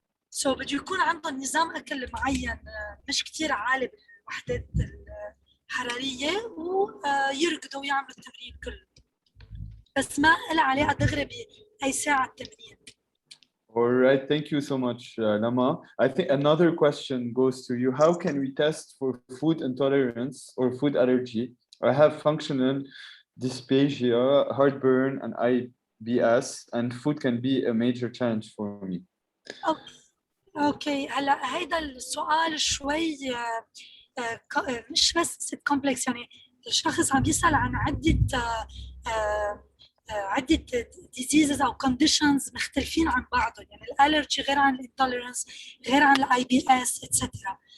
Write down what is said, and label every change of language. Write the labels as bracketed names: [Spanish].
[Arabic] سو بده يكون عندهم نظام أكل معين مش كتير عالي بالوحدات الحرارية ويركضوا ويعملوا التمرين كله، بس ما له علاقة دغري بأي ساعة التمرين. [English] All right, thank you so much, Lama. I think another question goes to you. How can we test for food intolerance or food allergy? I have functional dysphagia, heartburn, and IBS, and food can be a major challenge for me. [Arabic] اوكي، هلا هيدا السؤال شوي مش بس كومبلكس، يعني الشخص عم يسأل عن عدة diseases أو conditions مختلفين عن بعضهم، يعني الالرجي غير عن الانتوليرنس غير عن الاي بي اس اتسترا.